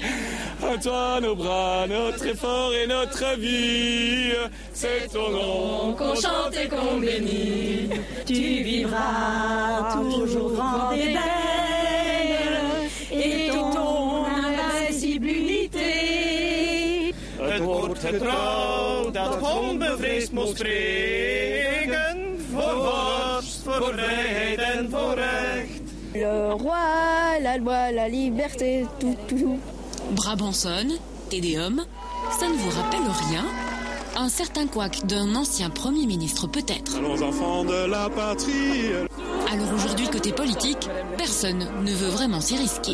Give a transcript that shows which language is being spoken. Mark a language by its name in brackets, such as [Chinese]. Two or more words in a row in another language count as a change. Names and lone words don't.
[French] À toi nos bras, notre effort et notre vie, c'est ton nom qu'on chante et qu'on bénit. Tu vivras toujours grande et belle, et ton invincible unité. [Dutch] Het wordt getrouwd, dat onbevreesd moest spreken, voor vorst, voor vrijheid en voor recht. [French] Le roi, la loi, la liberté, tout. Brabançonne, Tédéum, ça ne vous rappelle rien? Un certain couac d'un ancien Premier ministre peut-être. Allons enfants de la patrie. Alors aujourd'hui, côté politique, personne ne veut vraiment s'y risquer.